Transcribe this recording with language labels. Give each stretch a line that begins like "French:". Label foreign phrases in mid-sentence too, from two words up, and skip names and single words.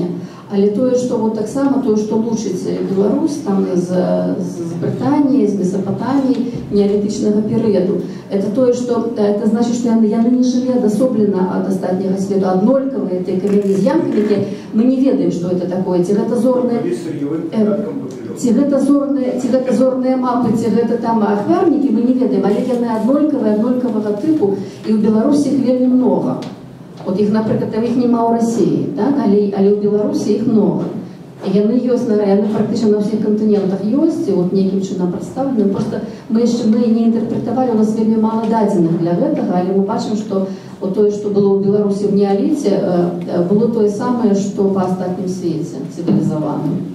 Belarusian: Але тое, што вот таксама, тое, што лучыць Беларусь там з Брытаніі, з Месопотаміі, неалітычнага перыяду, это тое, што
Russian: это значит,
Belarusian: што яны не жылі адасоблена ад астатняга свету, аднолькавыя тыя камяні з ямкамі, якія мы не ведаем, што это такое, ці гэта зорныя мапы, ці гэта там ахвярнікі, мы не ведаем, але яны аднолькавага тыпу, і ў Беларусі іх вельмі многа.
Russian: Вот их, например, там их
Belarusian: нема ў
Russian: России, так?
Belarusian: але ў Беларусі
Russian: их много.
Belarusian: І яны ёсць, яны практычна на ўсіх кантынентах ёсць, і вот нейкім чынам прадстаўлены. Просто мы не інтэрпрэтавалі, у нас вельмі мала дадзеных для гэтага, але мы бачым, што вот тое, што было ў Беларусі ў неаліце, было тое самае, што па астатнім свеце цывілізаваным.